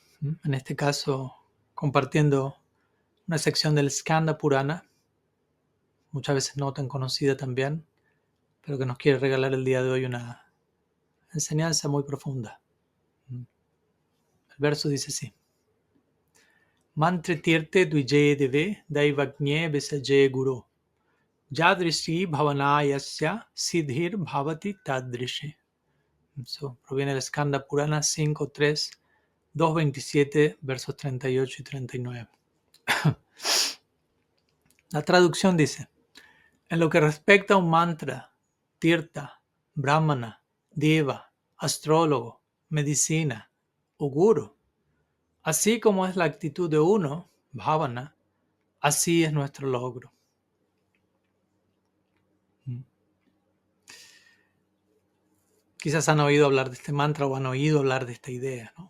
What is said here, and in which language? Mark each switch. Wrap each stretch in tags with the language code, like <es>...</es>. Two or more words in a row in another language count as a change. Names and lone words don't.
<es>En este caso, compartiendo una sección del Skanda Purana, muchas veces no tan conocida también, pero que nos quiere regalar el día de hoy una enseñanza muy profunda. El verso dice así:</es> <sa>मन्त्रे तीर्थे द्विजे देवे दैवज्ञे भेषजे गुरौ यादृशी भावनायस्य सिद्धिर् भवति तादृशी.</sa> <es>Proviene del Skanda Purana 5.3, 2.27, versos 38 y 39. La traducción dice: en lo que respecta a un mantra, tirta, brahmana, deva, astrólogo, medicina o guru, así como es la actitud de uno, bhavana, así es nuestro logro. Quizás han oído hablar de este mantra o han oído hablar de esta idea, ¿no?</es>